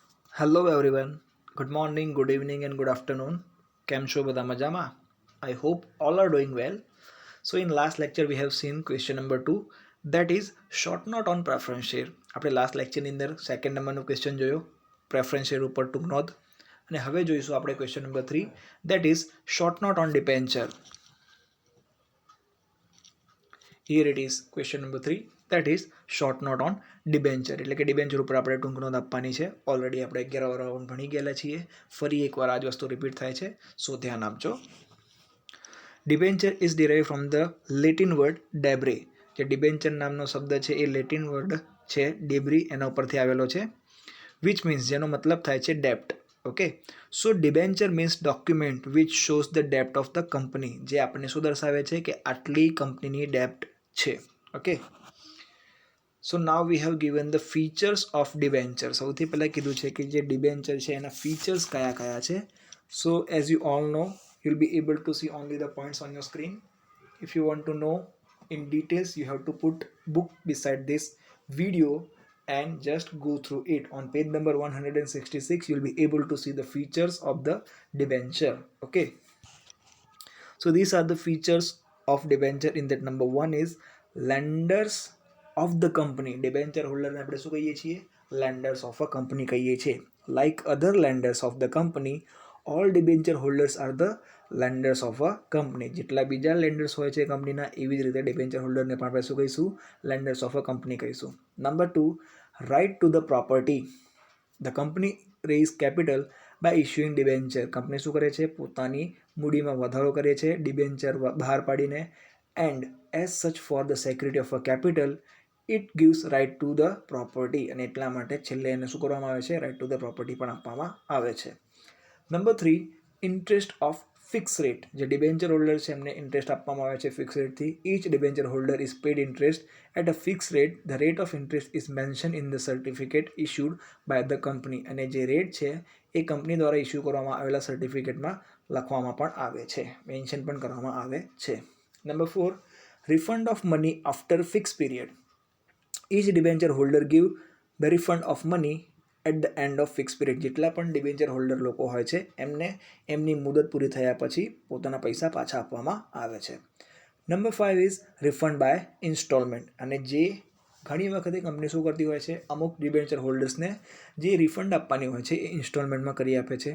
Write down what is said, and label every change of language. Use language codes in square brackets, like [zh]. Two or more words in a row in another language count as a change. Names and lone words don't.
[en] Hello everyone. Good morning, good evening, and good afternoon. [gu] કેમ છો બધા મજામાં? [en] I hope all are doing well. So in last lecture we have seen question number 2, that is short note on preference share. [gu] આપણે [en] last lectureની [gu] અંદર [en] second numberનો question [gu] જોયો [en] preference share [gu] ઉપર ટૂંક નોંધ, અને હવે જોઈશું આપણે [en] question number 3, that is short note on debenture. Here it is question number 3, that is short note on ડિબેન્ચર. [gu] એટલે કે ડિબેન્ચર ઉપર આપણે ટૂંક નોંધ આપવાની છે. ઓલરેડી આપણે 11 રાઉન્ડ ભણી ગયેલા છીએ. ફરી એકવાર આ જ વસ્તુ રિપીટ થાય છે, સો ધ્યાન આપજો. [en] Debenture is derive from the Latin word debre. [gu] જે ડિબેન્ચર નામનો શબ્દ છે એ [en] Latin word [gu] છે ડેબ્રી, એના ઉપરથી આવેલો છે, [en] which means [gu] જેનો મતલબ થાય છે ડેપ્ટ. [en] Okay, so debenture means document which shows the debt of the company. [gu] જે આપણને શું દર્શાવે છે કે આટલી કંપનીની ડેપ્ટ છે. [en] Okay, so now we have given the features of debenture. [gu] સૌથી પહેલાં કીધું છે કે જે ડિબેન્ચર છે એના ફીચર્સ કયા કયા છે. [en] So as you all know, you'll be able to see only the points on your screen. If you want to know in details, you have to put book beside this video and just go through it. On page number 166 you'll be able to see the features of the debenture. Okay, so these are the features of debenture. In that, number 1 is lenders of the company. debenture holder [gu] ને આપણે શું કહીએ છીએ? [en] lenders of a company [gu] કહીએ છીએ. [en] like other lenders of the company, all debenture holders are the lenders of a company. [gu] જેટલા બીજા lenders હોય છે કંપનીના, એવી જ રીતે [en] debenture holder [gu] ને પણ આપણે શું કહીશું? [en] lenders of a company કહીશું. number 2, right to the property. the company raise capital by issuing debenture. [gu] કંપની શું કરે છે? પોતાની મૂડીમાં વધારો કરે છે ડિબેન્ચર બહાર પાડીને. [en] and as such for the security of a capital it gives right to the property. [gu] અને એટલા માટે છેલ્લે એને શું કરવામાં આવે છે? [en] right to the property [gu] પણ આપવામાં આવે છે. [en] number 3, interest of fix rate. [gu] જે [en] debenture holder [gu] છે એમને ઇન્ટરેસ્ટ આપવામાં આવે છે [en] fix rateથી. each debenture holder is paid interest at a fixed rate. the rate of interest is mentioned in the certificate issued by the company. [gu] અને જે રેટ છે એ કંપની દ્વારા ઇસ્યુ કરવામાં આવેલા સર્ટિફિકેટમાં લખવામાં પણ આવે છે, મેન્શન પણ કરવામાં આવે છે. નંબર 4, [en] refund of money after fixed period. each debenture holder give the refund of money at the end of fix period. [gu] જેટલા પણ [en] debenture holder [gu] લોકો હોય છે એમને એમની મુદત પૂરી થયા પછી પોતાના પૈસા પાછા આપવામાં આવે છે. [en] Number 5 is refund by installment. [gu] અને જે ઘણી વખતે કંપની શું કરતી હોય છે, અમુક [en] debenture holdersને [gu] જે રિફંડ આપવાની હોય છે એ ઇન્સ્ટોલમેન્ટમાં કરી આપે છે.